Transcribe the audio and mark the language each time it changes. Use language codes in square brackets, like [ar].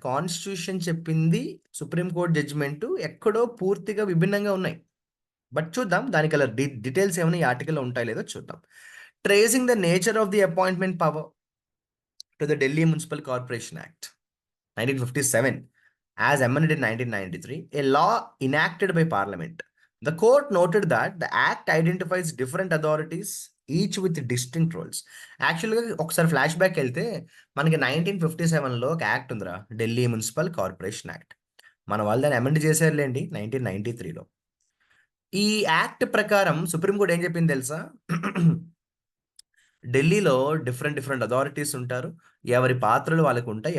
[te] Constitution చెప్పింది, supreme court judgement ఎక్కడో పూర్తిగా విభిన్నంగా ఉన్నాయి. బట్ చూద్దాం దానికి అలా డీటెయిల్స్ ఏమైనా ఈ ఆర్టికల్‌లో ఉంటాయో లేదో చూద్దాం. [en] Tracing the nature of the appointment power to the Delhi municipal corporation act 1957 as amended in 1993, a law enacted by parliament. The court noted that the act identifies different authorities each with distinct roles. [te] యాక్చువల్‌గా ఒకసారి flash back వెళ్తే మనకి 1957లో ఒక act ఉందిరా, Delhi municipal corporation act. మన వాళ్ళు దాన్ని amend చేశారులెండి 1993లో. ఈ యాక్ట్ ప్రకారం సుప్రీం కోర్ట్ ఏం చెప్పింది తెలుసా? ఢిల్లీలో డిఫరెంట్ అథారిటీస్ ఉంటారు. ఎవరి పాత్రలు వాళ్ళకుంటాయి.